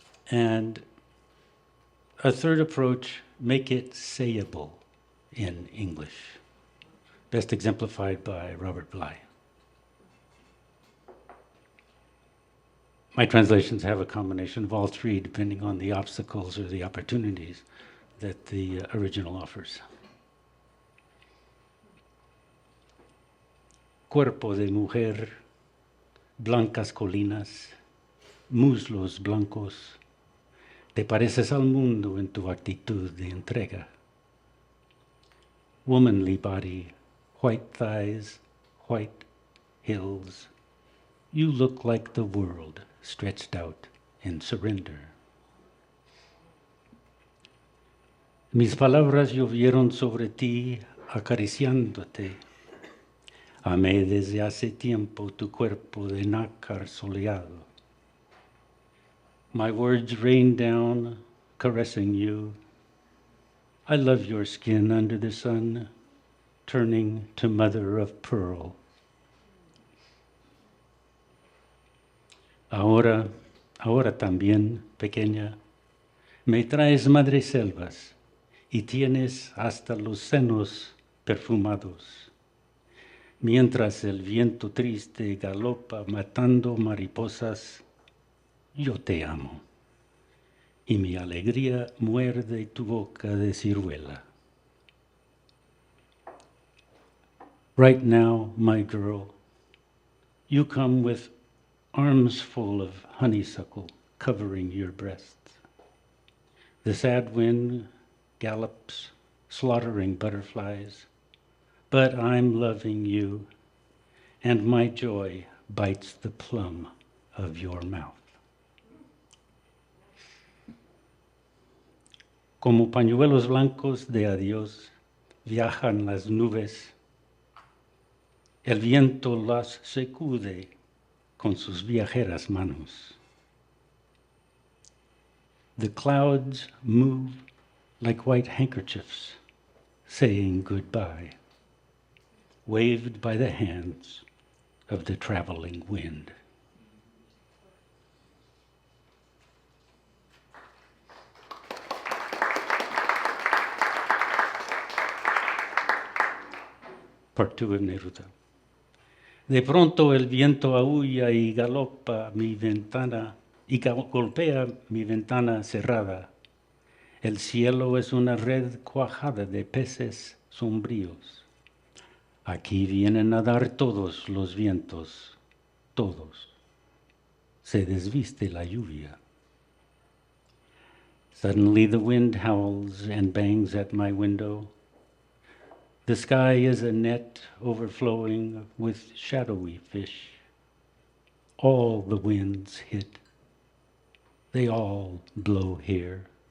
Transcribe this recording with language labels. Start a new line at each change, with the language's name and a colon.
English: And a third approach, make it sayable in English, best exemplified by Robert Bly. My translations have a combination of all three, depending on the obstacles or the opportunities that the original offers.
Spanish: Cuerpo de mujer, blancas colinas, muslos blancos, te pareces al mundo en tu actitud de entrega.
English: Womanly body, white thighs, white hills, you look like the world stretched out in surrender.
Spanish: Mis palabras llovieron sobre ti, acariciándote. Amé desde hace tiempo tu cuerpo de nácar soleado.
English: My words rain down, caressing you. I love your skin under the sun, turning to mother of pearl.
Spanish: Ahora también, pequeña, me traes madreselvas y tienes hasta los senos perfumados. Mientras el viento triste galopa matando mariposas, yo te amo, y mi alegría muerde tu boca de ciruela.
English: Right now, my girl, you come with arms full of honeysuckle covering your breasts. The sad wind gallops, slaughtering butterflies, but I'm loving you, and my joy bites the plum of your mouth.
Spanish: Como pañuelos blancos de adiós viajan las nubes, el viento las sacude con sus viajeras manos.
English: The clouds move like white handkerchiefs, saying goodbye, waved by the hands of the traveling wind. Part 2 of Neruda.
Spanish: De pronto el viento aúlla y galopa mi ventana y golpea mi ventana cerrada. El cielo es una red cuajada de peces sombríos. Aquí vienen a dar todos los vientos, todos. Se desviste la lluvia.
English: Suddenly the wind howls and bangs at my window. The sky is a net overflowing with shadowy fish. All the winds hit. They all blow here.